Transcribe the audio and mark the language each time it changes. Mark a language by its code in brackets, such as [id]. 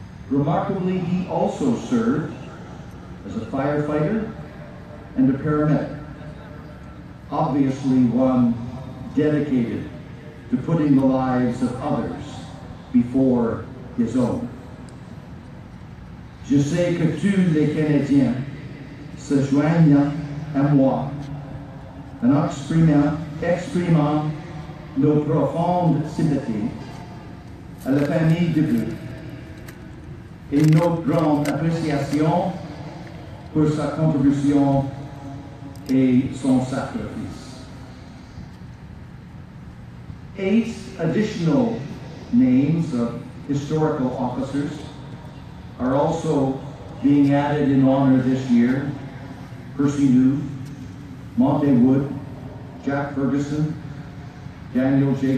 [en] Remarkably, he also served as a firefighter and a paramedic. Obviously, one dedicated to putting the lives of others before his own. [fr] Je sais que tous les Canadiens se joignent à moi en exprimant nos profondes sympathies à la famille DUBUC et notre grande appréciation pour sa contribution et son sacrifice. [en] 8 additional names of historical officers are also being added in honor this year. PERCY NOUS, Monte Wood, Jack Ferguson, Daniel J.